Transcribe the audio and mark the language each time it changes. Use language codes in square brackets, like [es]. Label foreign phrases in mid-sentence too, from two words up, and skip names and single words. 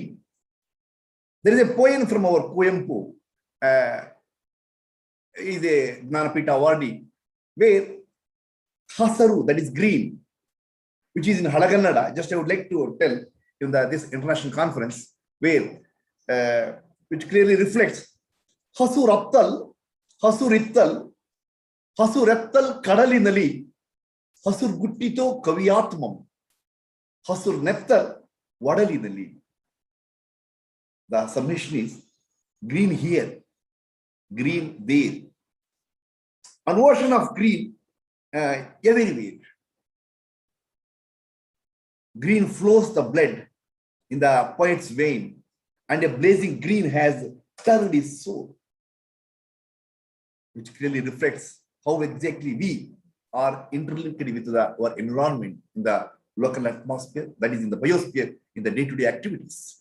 [en] There is a poem from our Kuempu, is a Gnanapita Awardee, where hasaru, that is green, which is in Halagannada. Just I would like to tell in this international conference, where which clearly reflects [kn] ಹಸುರತ್ತಲ್ ಹಸುರಿತ್ತಲ್ ಹಸುರೆತ್ತಲ್ ಕಡಲಿನಲ್ಲಿ ಹಸುರ್ಗುಟ್ಟಿತೋ ಕವಿಯಾತ್ಮಂ ಹಸುರ್ನೆತ್ತಲ್ ಒಡಲಿನಲ್ಲಿ. [en] The summation is green here, green there. An ocean of green everywhere. Green flows the blood in the poet's vein, and a blazing green has stirred his soul, which clearly reflects how exactly we are interlinked with our environment in the local atmosphere, that is in the biosphere, in the day-to-day activities.